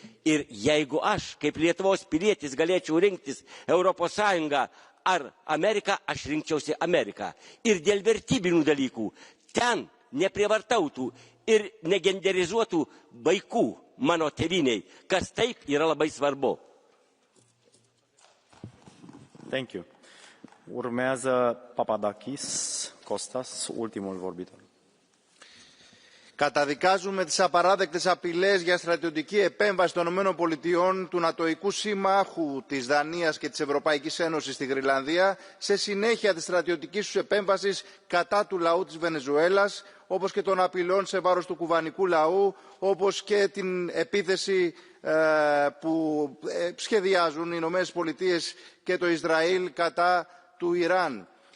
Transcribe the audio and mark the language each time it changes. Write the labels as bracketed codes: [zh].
[lt] Ir jeigu aš, kaip Lietuvos pilietis, galėčiau rinktis Europos Sąjungą ar Ameriką, aš rinkčiausi Ameriką. Ir dėl vertybinių dalykų ten neprievartautų ir negenderizuotų vaikų mano tėviniai, kas taip yra labai svarbu. [en] Thank you. [ro] Urmează Papadakis, Kostas, ultimul vorbitor. [el] Καταδικάζουμε τις απαράδεκτες απειλές για στρατιωτική επέμβαση των ΗΠΑ, του νατοϊκού συμμάχου της Δανίας και της Ευρωπαϊκής Ένωσης στη Γροενλανδία, σε συνέχεια της στρατιωτικής τους επέμβασης κατά του λαού της Βενεζουέλας, όπως και των απειλών σε βάρος του κουβανικού λαού, όπως και την επίθεση που σχεδιάζουν οι Ηνωμένες Πολιτείες και το Ισραήλ κατά του Ιράν.